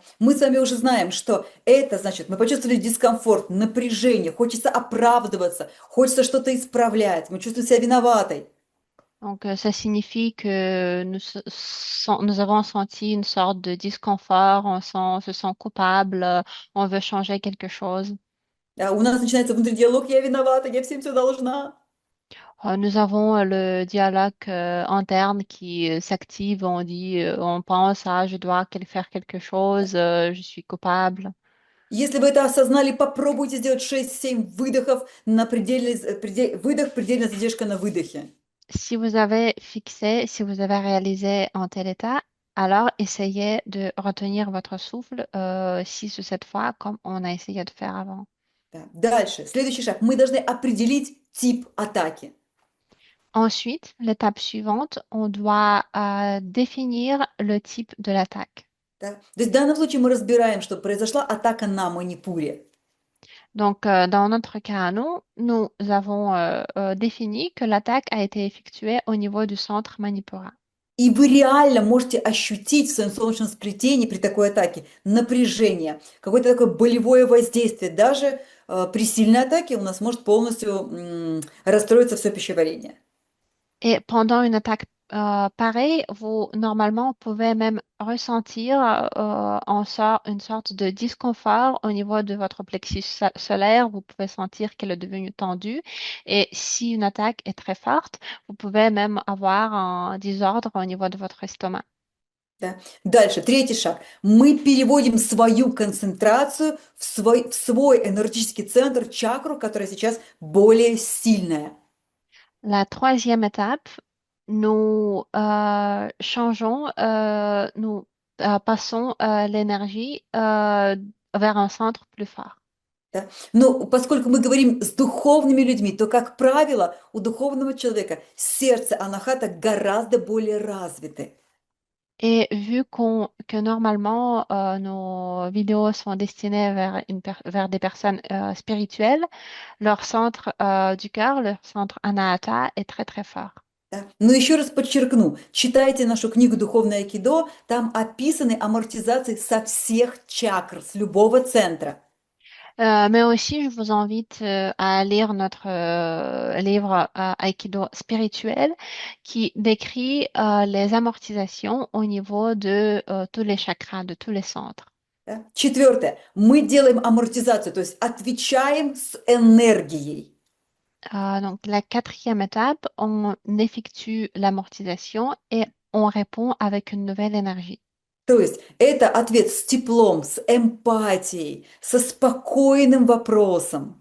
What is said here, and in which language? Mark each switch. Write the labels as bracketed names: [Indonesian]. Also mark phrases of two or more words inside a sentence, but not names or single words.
[Russian] Мы с вами уже знаем, что это значит, мы почувствовали дискомфорт, напряжение, хочется оправдываться, хочется что-то исправлять, мы чувствуем себя виноватой. [French] Donc, ça signifie que nous avons senti une sorte de disconfort, on se sent coupable, on veut changer quelque chose. [Russian] Да, у нас начинается внутренний диалог, я виновата, я всем все должна. [French] Nous avons le dialogue interne qui s'active, on dit, on pense, ah, je dois faire quelque chose, je suis coupable. [Russian] Если вы это осознали, попробуйте сделать 6-7 выдохов на выдох, предельная задержка на выдохе. [French] Si vous avez fixé, si vous avez réalisé un tel état, alors essayez de retenir votre souffle 6 ou 7 fois comme on a essayé de faire avant. [Russian] Да. Дальше, следующий шаг. Мы должны определить тип атаки. [French] Ensuite, l'étape suivante, on doit définir le type de l'attaque. [Russian] Да. То есть в данном случае мы разбираем, что произошла атака на Манипуре. [French] Donc, dans notre cas, à nous avons défini que l'attaque a été effectuée au niveau du centre Manipura. [Russian] И вы реально можете ощутить в своем солнечном сплетении при такой атаке напряжение, какое-то такое болевое воздействие. Даже при сильной атаке у нас может полностью расстроиться все пищеварение. [French] Et pendant une attaque pareille, vous normalement pouvez même ressentir une sorte de disconfort au niveau de votre plexus solaire. Vous pouvez sentir qu'elle est devenue tendue. Et si une attaque est très forte, vous pouvez même avoir un désordre au niveau de votre estomac. [Russian] Да. Дальше, третий шаг. Мы переводим свою концентрацию в свой энергетический центр, чакру, которая сейчас более сильная. [French] La troisième étape, nous changeons, nous passons l'énergie vers un centre plus fort. [Russian] Да. Но поскольку мы говорим с духовными людьми, то, как правило, у духовного человека сердце анахата гораздо более развиты. [French] Et vu que normalement nos vidéos sont destinées vers des personnes spirituelles, leur centre du cœur, leur centre Anahata est très très fort. [Russian] Да. Но еще раз подчеркну, читайте нашу книгу «Духовное айкидо», там описаны амортизации со всех чакр, с любого центра. [French] Mais aussi, je vous invite à lire notre livre Aikido spirituel qui décrit les amortisations au niveau de tous les chakras, de tous les centres. [Russian] Да. Четвертое. Мы делаем амортизацию, то есть отвечаем с энергией. [French] Donc, la quatrième étape, on effectue l'amortisation et on répond avec une nouvelle énergie. [Russian] То есть это ответ с теплом, с эмпатией, со спокойным вопросом.